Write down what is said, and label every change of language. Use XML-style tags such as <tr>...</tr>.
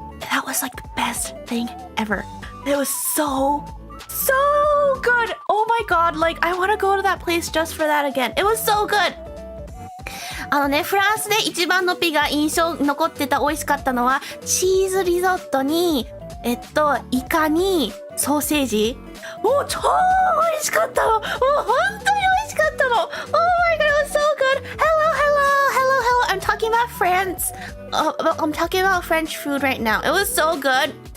<en>That was like the best thing ever. It was so good. Oh my god, like I want to go to that place just for that again. It was so good.</en> <ja>フランスで一番のピが印象残ってた美味しかったのはチーズリゾットにイカにソーセージ。もう超美味しかったの。もう本当に美味しかったの。</ja> <en>Oh my god, it was so good. Hello. I'm talking about France. I'm talking about French food right now. It was so good.</en>